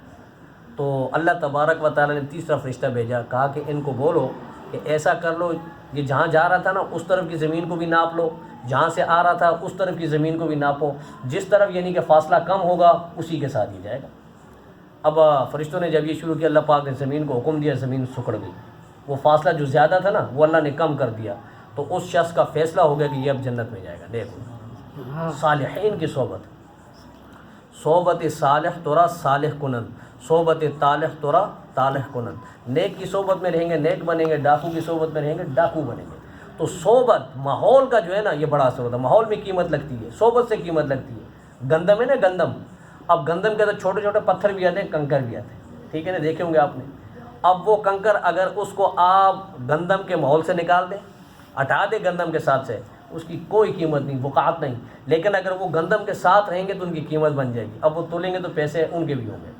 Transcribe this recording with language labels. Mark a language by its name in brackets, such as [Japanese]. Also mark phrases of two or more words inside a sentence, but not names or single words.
[Urdu] تو اللہ تبارک و تعالیٰ نے تیسرا فرشتہ بھیجا، کہا کہ ان کو بولو کہ ایسا کر لو، یہ جہاں جا رہا تھا نا اس طرف کی زمین کو بھی ناپ لو، جہاں سے آ رہا تھا اس طرف کی زمین کو بھی ناپو، جس طرف یعنی کہ فاصلہ کم ہوگا اسی کے ساتھ ہی جائے گا۔ اب فرشتوں نے جب یہ شروع کیا، اللہ پاک نے زمین کو حکم دیا، زمین سکڑ گئی، وہ فاصلہ جو زیادہ تھا نا وہ اللہ نے کم کر دیا، تو اس شخص کا فیصلہ ہو گیا کہ یہ اب جنت میں جائے گا۔ دیکھو صالحین کی [Persian] صحبت صالح تورا صالح کنن، صحبت طالح تورا طالح کنن، [Urdu] نیک کی صحبت میں رہیں گے نیک بنیں گے، ڈاکو کی صحبت میں رہیں گے ڈاکو بنیں گے۔ تو صحبت ماحول کا جو ہے نا یہ بڑا اثر ہوتا ہے، ماحول میں قیمت لگتی ہے، صحبت سے قیمت لگتی ہے۔ گندم ہے نا گندم، اب گندم کے اندر چھوٹے چھوٹے پتھر بھی آتے ہیں، کنکر بھی آتے ہیں، ٹھیک ہے نا، دیکھے ہوں گے آپ نے۔ اب وہ کنکر اگر اس کو آپ گندم کے ماحول سے نکال دیں، ہٹا دیں گندم کے ساتھ سے، اس کی کوئی قیمت نہیں، وقعت نہیں، لیکن اگر وہ گندم کے ساتھ رہیں گے تو ان کی قیمت بن جائے گی، اب وہ تولیں گے تو پیسے ان کے بھی ہوں گے۔